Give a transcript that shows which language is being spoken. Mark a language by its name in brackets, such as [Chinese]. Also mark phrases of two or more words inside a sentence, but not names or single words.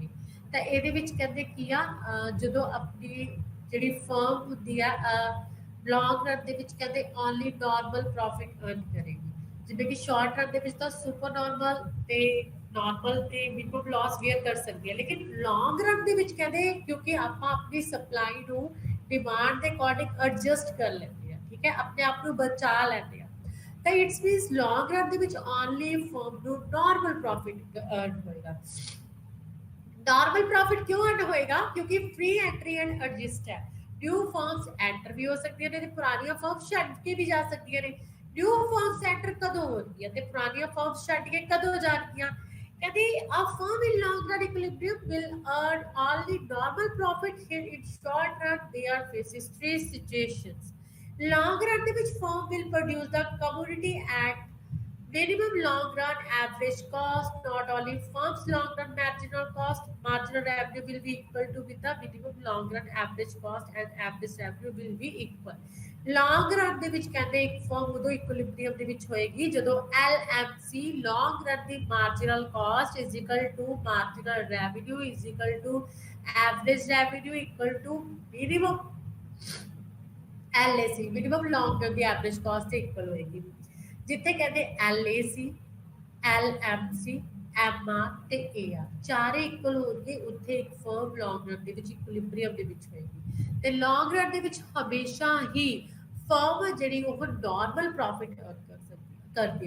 [Punjabi] ਤਾਂ ਇਹਦੇ ਵਿੱਚ ਕਹਿੰਦੇ ਕੀ ਆ ਜਦੋਂ ਆਪਣੀ ਜਿਹੜੀ ਫਰਮ ਹੁੰਦੀ ਆ [English] long run [Punjabi] ਦੇ ਵਿੱਚ ਕਹਿੰਦੇ [English] only normal profit earn [Punjabi] ਕਰੇਗੀ, ਜਿਵੇਂ ਕਿ [English] short run [Punjabi] ਦੇ ਵਿੱਚ ਤਾਂ [English] super normal [Punjabi] ਤੇ ਨਾਰਮਲ ਤੇ [English] minimum loss bear [Punjabi] ਕਰ ਸਕਦੀ ਹੈ, ਲੇਕਿਨ [English] long run [Punjabi] ਦੇ ਵਿੱਚ ਕਹਿੰਦੇ ਕਿਉਂਕਿ ਆਪਾਂ ਆਪਣੀ ਸਪਲਾਈ ਨੂੰ ਡਿਮਾਂਡ ਦੇ [English] according adjust [Punjabi] ਕਰ ਲੈਂਦੇ ਆ, ਠੀਕ ਹੈ, ਆਪਣੇ ਆਪ ਨੂੰ ਬਚਾ ਲੈਂਦੇ ਆ, ਤਾਂ [English] its means long run [Punjabi] ਦੇ ਵਿੱਚ [English] only firm [Punjabi] ਨੂੰ [English] normal profit earn [Punjabi] ਹੋਏਗਾ। [English] normal profit [Punjabi] ਕਿਉਂ ਅਰਨ ਹੋਏਗਾ? ਕਿਉਂਕਿ [English] free entry and adjust है। new firms enter [Punjabi] ਭੀ ਹੋ ਸਕਦੀ ਹੈ ਤੇ ਪੁਰਾਣੀਆਂ ਫਰਮਸ ਛੱਡ ਕੇ ਭੀ ਜਾ ਸਕਦੀ ਨੇ। [English] new firms enter [Punjabi] ਕਦੋਂ ਹੋਤੀ ਹੈ ਤੇ ਪੁਰਾਣੀਆਂ ਫਰਮਸ ਛੱਡ ਕੇ ਕਦੋਂ ਜਾਣਗੀਆਂ? [English] कहते a firm in long run equilibrium will earn only normal profit here in short run there faces three situations. Long run [Punjabi] ਦੇ ਵਿੱਚ [English] firm will produce the commodity at minimum long run average cost. Not only firm's long run marginal revenue will be equal to with the minimum long run average cost and average revenue will be equal. Long run [Punjabi] ਦੇ ਵਿੱਚ ਕਹਿੰਦੇ ਇੱਕ ਫਰਮ ਉਦੋਂ ਇਕੁਇਲਿਬਰੀਅਮ ਦੇ ਵਿੱਚ ਹੋਏਗੀ ਜਦੋਂ [English] LMC long run ਦੀ marginal cost is equal to marginal revenue is equal to average revenue equal to minimum LAC minimum long run ਦੀ average cost ਦੇ equal ਹੋਏਗੀ। [Punjabi] ਜਿੱਥੇ ਕਹਿੰਦੇ LAC LMC MR ਤੇ AR ਚਾਰੇ ਇਕੁਅਲ ਹੋਣਗੇ, ਉੱਥੇ ਇੱਕ ਫਰਮ [English] long run [Punjabi] ਦੇ ਵਿੱਚ ਇਕੁਇਲਿਬਰੀਅਮ ਦੇ ਵਿੱਚ ਹੋਏਗੀ। ਤੇ [English] long run [Punjabi] ਦੇ ਵਿੱਚ ਹਮੇਸ਼ਾ ਹੀ ਫਰਮ ਜਿਹੜੀ ਉਹ [English] normal profit earn [Punjabi] ਕਰਦੀ ਹੈ।